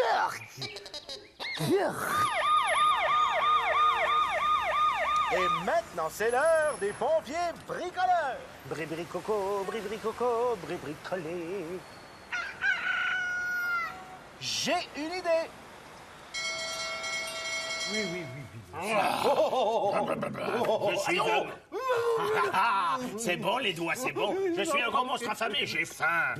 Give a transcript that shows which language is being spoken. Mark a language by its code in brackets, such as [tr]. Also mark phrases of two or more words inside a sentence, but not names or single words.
[fr] Et maintenant, c'est l'heure des pompiers bricoleurs. Bri-bri-coco, bri-bri-coco, bri-bri-collé. J'ai une idée. Oui. Je suis c'est bon, les doigts, c'est bon. Je suis un grand monstre affamé, j'ai faim.